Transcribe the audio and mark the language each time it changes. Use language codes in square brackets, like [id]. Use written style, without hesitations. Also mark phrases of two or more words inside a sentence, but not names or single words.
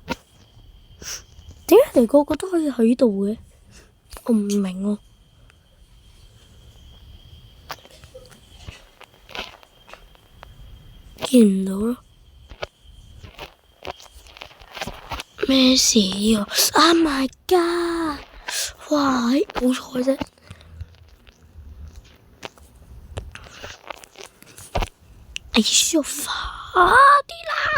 [yue] 點解你個個都可以喺度嘅？我唔明喎。見唔到咯。咩事啊 ？ [en] Oh my god！ [yue] 哇，好彩啫！哎呀，快啲啦！